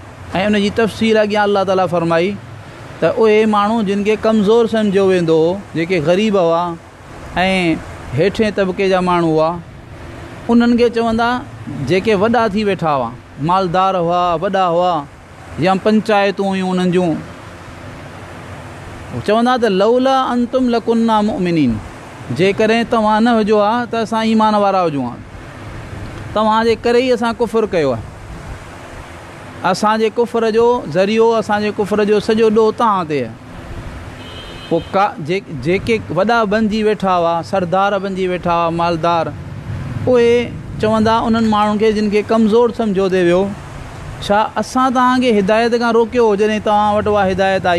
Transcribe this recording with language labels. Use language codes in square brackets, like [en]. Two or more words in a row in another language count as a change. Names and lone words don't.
[sd] ऐं उनजी तफ़सील अॻियां अल्लाह ताला फरमाई त उहे माण्हू जिन खे कमज़ोर सम्झियो वेंदो हो, जेके ग़रीब हुआ ऐं हेठिएं तबिके जा माण्हू हुआ, उन्हनि खे चवंदा जेके वॾा थी वेठा हुआ, मालदार हुआ, वॾा हुआ या पंचायतूं हुयूं उन्हनि जूं, चवंदा त [ar] لولا أنتم لكنا مؤمنين, [sd] जेकॾहिं तव्हां न हुजो हा त असां ईमान वारा हुजूं हा, तव्हांजे करे ई असां कुफ़ुर कयो आहे, असांजे कुफ़र जो ज़रियो, असांजे कुफ़र जो सॼो ॾोह तव्हां ते आहे। पोइ जेके वॾा बणिजी वेठा हुआ, सरदार बणिजी वेठा हुआ, मालदार, उहे चवंदा उन्हनि माण्हुनि खे जिन खे कमज़ोर सम्झो ते वियो, छा असां तव्हांखे हिदायत खां रोकियो हो जॾहिं तव्हां वटि उहा हिदायत आई?